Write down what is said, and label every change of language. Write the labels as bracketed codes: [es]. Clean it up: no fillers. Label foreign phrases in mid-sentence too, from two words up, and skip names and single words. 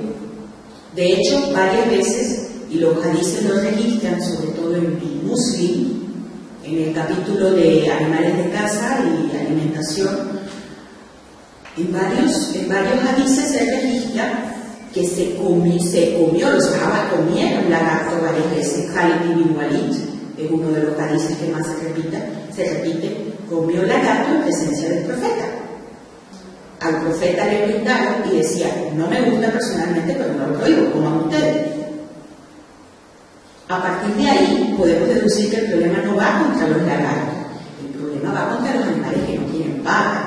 [es] De hecho, varias veces, y los hadices lo registran, sobre todo en Muslim, en el capítulo de animales de caza y alimentación, en varios hadices se registra que se comió, los sahabas comieron lagarto varias veces. Khalid ibn Walid es uno de los hadices que más se repite, comió lagarto en presencia del profeta. Al profeta le brindaron y decía, no me gusta personalmente, pero no lo prohíbo, coman ustedes. A partir de ahí podemos deducir que el problema no va contra los lagartos, el problema va contra los animales que no tienen pata.